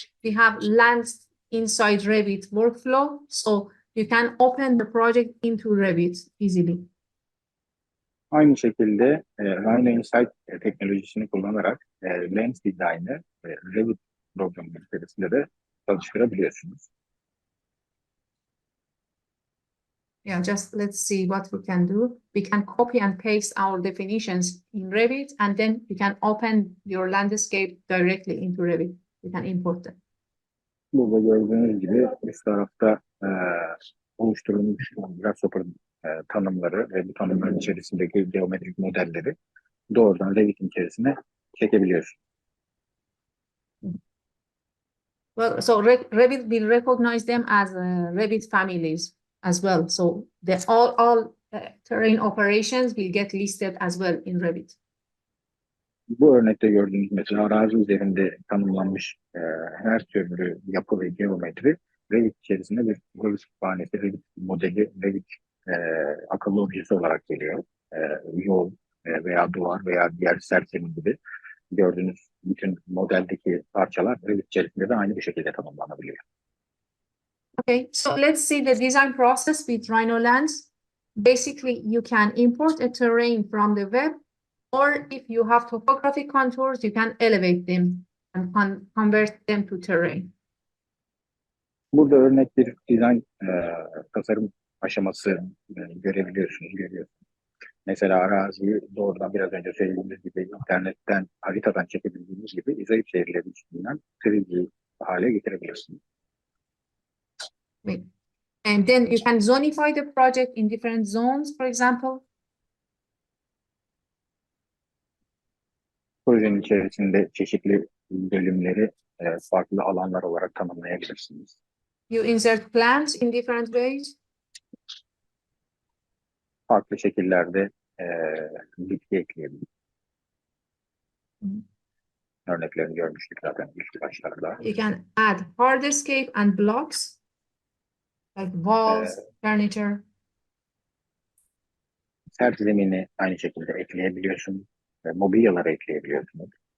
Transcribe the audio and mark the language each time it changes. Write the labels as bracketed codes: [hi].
[en] We have lands inside Revit workflow, so you can open the project into Revit easily. [tr] Aynı şekilde Rhino Insight teknolojisini kullanarak Lens Design'ı Revit programının içerisinde de çalıştırabiliyorsunuz. [en] Yeah, just let's see what we can do. We can copy and paste our definitions in Revit, and then you can open your landscape directly into Revit. You can import them. [tr] Burada gördüğünüz gibi üst tarafta oluşturulmuş grasshopper tanımları ve bu tanımların içerisindeki geometrik modelleri doğrudan Revit'in içerisine çekebiliyorsunuz. [en] Well, so Revit will recognize them as Revit families as well. So all terrain operations will get listed as well in Revit. [tr] Bu örnekte gördüğünüz mesela arazi üzerinde tanımlanmış her türlü yapı ve geometri Revit içerisinde bir Revit kütüphanesi, Revit modeli, Revit akıllı objesi olarak geliyor. Yol veya duvar veya diğer serçenin gibi gördüğünüz bütün modeldeki parçalar Revit içerisinde de aynı bir şekilde tanımlanabiliyor. [en] Okay, so let's see the design process with RhinoLands. Basically, you can import a terrain from the web, or if you have topographic contours, you can elevate them and convert them to terrain. [tr] Burada örnek bir dizayn tasarım aşaması görüyorsunuz. Mesela araziyi doğrudan biraz önce söylediğimiz gibi internetten, haritadan çekebildiğimiz gibi izleyip şehirleri üstünden 3D hale getirebilirsiniz. [en] And then you can zonify the project in different zones, for example. [tr] Projenin içerisinde çeşitli bölümleri farklı alanlar olarak tanımlayabilirsiniz. [en] You insert plants in different ways. [tr] Farklı şekillerde bitki ekleyebilirsiniz. Örneklerini görmüştük zaten ilk başlarda. [en] You can add hardscape and blocks, like walls, furniture. [tr] Sert zemini aynı şekilde ekleyebiliyorsunuz. Mobilyaları ekleyebiliyorsunuz.